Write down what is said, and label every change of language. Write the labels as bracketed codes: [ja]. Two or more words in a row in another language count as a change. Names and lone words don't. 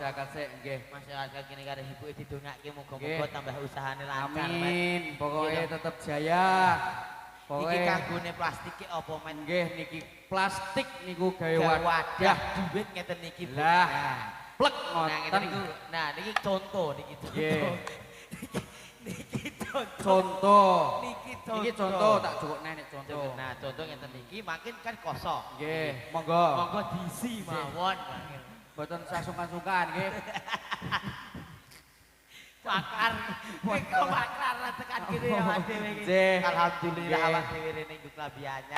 [jv] masyarakat sik nggih. Masyarakat kene karo ibuke didongake muga-muga Nggih. tambah usahane lancar. Mas. Amin. Pokoknya Iya, tetap jaya. Iki Pokoknya kanggone plastik ki apa men? nggih niki plastik niku gawe Wadah wadah. duit ngeten iki. Bu. Lah. Nah. Plek Nah, ngeten ngoten. niku. Nah, niki contoh niki contoh. Nggih. Niki contoh. Contoh. Niki contoh. Iki contoh tak cukup nek contoh. Nah, contoh ngeten iki makin kan kosong. Nggih, monggo. Monggo diisi mawon. Mboten sasungkan-sungkan nggih. Bakar. Kok bakar tekan kene awak dhewe iki. Nggih. Alhamdulillah Nggih. awak dhewe rene nggo klambi anyar.